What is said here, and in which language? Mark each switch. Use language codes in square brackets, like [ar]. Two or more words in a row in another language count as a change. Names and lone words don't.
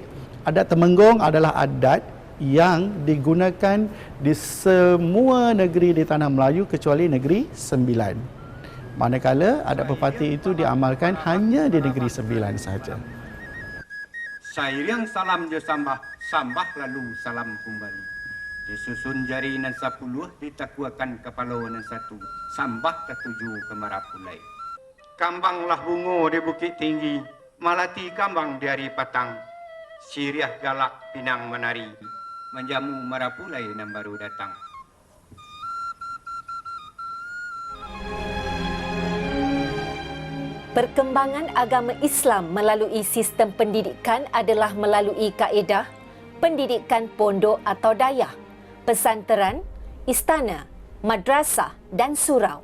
[ms] Adat Temenggong adalah adat yang digunakan di semua negeri di Tanah Melayu kecuali Negeri Sembilan. Manakala adat Pepatih itu diamalkan hanya di Negeri Sembilan sahaja. [min] Sayang salam je sambah, sambah lalu salam kembali. Disusun jari nan 10, ditakuakan kepala nan 1, sambah ke-7 ke Marapulai. Kambanglah bungo di bukit tinggi, malati kambang di hari patang. Siriah galak pinang menari, menjamu Marapulai nan baru datang. [ms] Perkembangan agama Islam melalui sistem pendidikan adalah melalui kaedah pendidikan pondok atau dayah, pesantren, istana, madrasah dan surau.